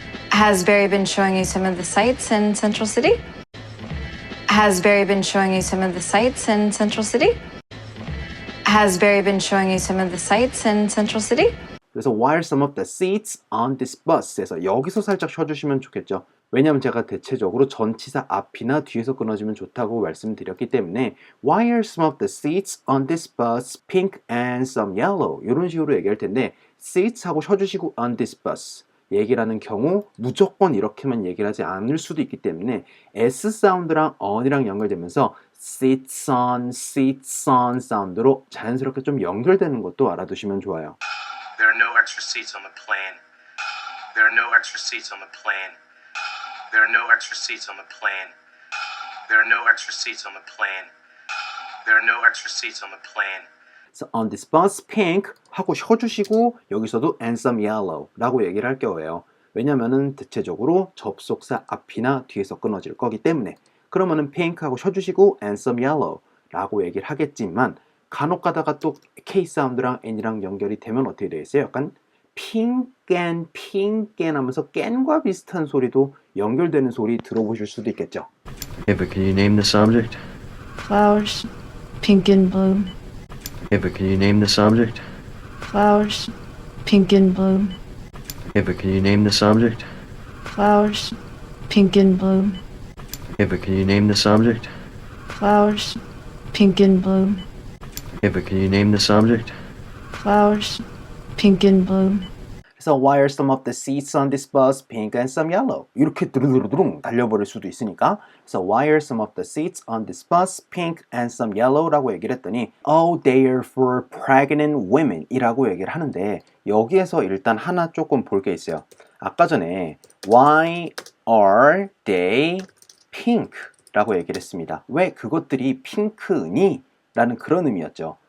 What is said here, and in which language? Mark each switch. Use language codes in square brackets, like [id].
[en] Has Barry been showing you some of the sights in Central City? Has Barry been showing you some of the sights in Central City? Has Barry been showing you some of the sights in Central City? [ko] 그래서 why are some of the seats on this bus에서 여기서 살짝 쉬어주시면 좋겠죠. 왜냐하면 제가 대체적으로 전치사 앞이나 뒤에서 끊어지면 좋다고 말씀드렸기 때문에 [en] why are some of the seats on this bus pink and some yellow [ko] 이런 식으로 얘기할 텐데 seats 하고 쉬어주시고 on this bus 얘기를 하는 경우 무조건 이렇게만 얘기를 하지 않을 수도 있기 때문에 S 사운드랑 on이랑 연결되면서 seats on 사운드로 자연스럽게 좀 연결되는 것도 알아두시면 좋아요. [en] There are no extra seats on the plane. There are no extra seats on the plane. There are no extra seats on the plane. There are no extra seats on the plane. There are no extra seats on the plane. So on this bus, pink [ko] 하고 쉬어주시고 여기서도 [en] and some yellow [ko] 라고 얘기를 할 거예요. 왜냐면은 대체적으로 접속사 앞이나 뒤에서 끊어질 거기 때문에 그러면은 pink 하고 쉬어주시고 and some yellow 라고 얘기를 하겠지만 간혹 가다가 또 K 사운드랑 N이랑 연결이 되면 어떻게 되겠어요? 약간 pink and 하면서 깬과 비슷한 소리도 연결되는 소리 들어보실 수도 있겠죠. [en] Hey, but can you name the subject? Flowers, pink and blue. Hey, but can you name the subject? Flowers, pink and blue. Hey, but can you name the subject? Flowers, pink and blue. Hey, but can you name the subject? Flowers, pink and blue. Hey, but can you name the subject? Flowers, pink and blue. [ko] 그래서 [en] why are some of the seats on this bus pink and some yellow? [ko] 이렇게 두루두루두룽 달려버릴 수도 있으니까 그래서 [en] why are some of the seats on this bus pink and some yellow? [ko] 라고 얘기를 했더니 [en] oh, they're for pregnant women [ko] 이라고 얘기를 하는데 여기에서 일단 하나 조금 볼 게 있어요. 아까 전에 why [en] are they pink? [ko] 라고 얘기를 했습니다. 왜 그것들이 핑크니? 라는 그런 의미였죠.